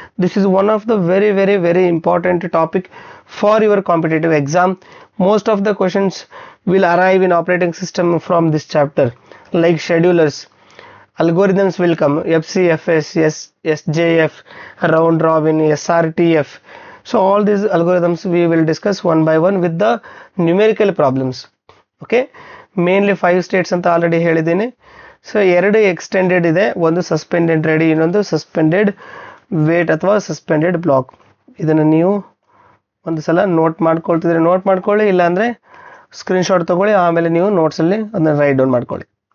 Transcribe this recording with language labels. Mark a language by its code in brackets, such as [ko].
[en] This is one of the very very very important topic for your competitive exam. Most of the questions will arrive in operating system from this chapter, like schedulers, algorithms will come, FCFS, SJF, round robin, SRTF. So all these algorithms we will discuss one by one with the numerical problems. Okay, mainly 5 states [kn] ಅಂತ already ಹೇಳಿದ್ದೀನಿ. So 2 extended ಇದೆ, ಒಂದು suspended ready, ಇನ್ನೊಂದು suspended wait ಅಥವಾ suspended block. ಇದನ್ನು ನೀವು ಒಂದು ಸಲ ನೋಟ್ ಮಾಡ್ಕೊಳ್ತಿದ್ರೆ ನೋಟ್ ಮಾಡ್ಕೊಳ್ಳಿ, ಇಲ್ಲಾಂದರೆ ಸ್ಕ್ರೀನ್ಶಾಟ್ ತೊಗೊಳ್ಳಿ, ಆಮೇಲೆ ನೀವು ನೋಟ್ಸಲ್ಲಿ ಅದನ್ನು ರೈಟ್ ಡೌನ್ ಮಾಡ್ಕೊಳ್ಳಿ.